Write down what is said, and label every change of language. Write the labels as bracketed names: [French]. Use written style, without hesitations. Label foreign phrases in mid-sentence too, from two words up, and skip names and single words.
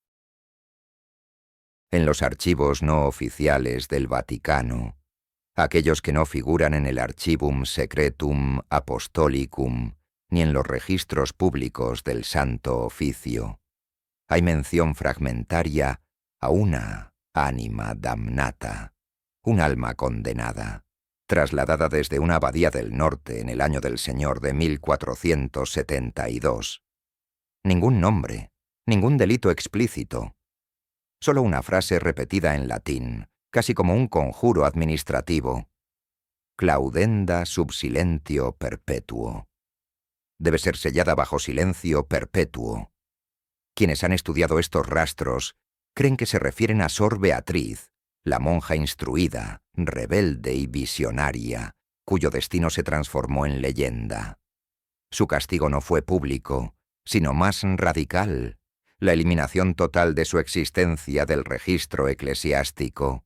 [Spanish] En los archivos no oficiales del Vaticano, aquellos que no figuran en el Archivum Secretum Apostolicum ni en los registros públicos del Santo Oficio, hay mención fragmentaria a una [Latin] anima damnata, [Spanish] un alma condenada, trasladada desde una abadía del norte en el año del Señor de 1472. Ningún nombre, ningún delito explícito, solo una frase repetida en latín, casi como un conjuro administrativo. [Latin] Claudenda sub silentio perpetuo. [Spanish] Debe ser sellada bajo silencio perpetuo. Quienes han estudiado estos rastros creen que se refieren a Sor Beatriz, la monja instruida, rebelde y visionaria, cuyo destino se transformó en leyenda. Su castigo no fue público, sino más radical, la eliminación total de su existencia del registro eclesiástico.